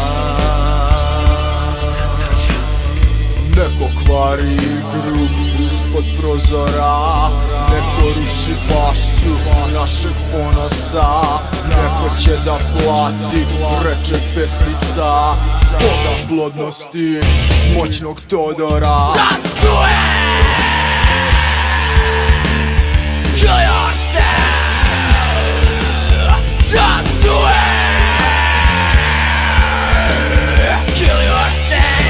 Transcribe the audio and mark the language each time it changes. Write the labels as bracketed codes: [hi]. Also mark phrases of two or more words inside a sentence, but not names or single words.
[sr] Neko kvari igru ispod prozora, neko ruši baštu našeg ponosa. Neko će da plati, reče pesnica, boga plodnosti, moćnog Todora. [en] Just do it! Kill yourself! Just do it! Kill yourself!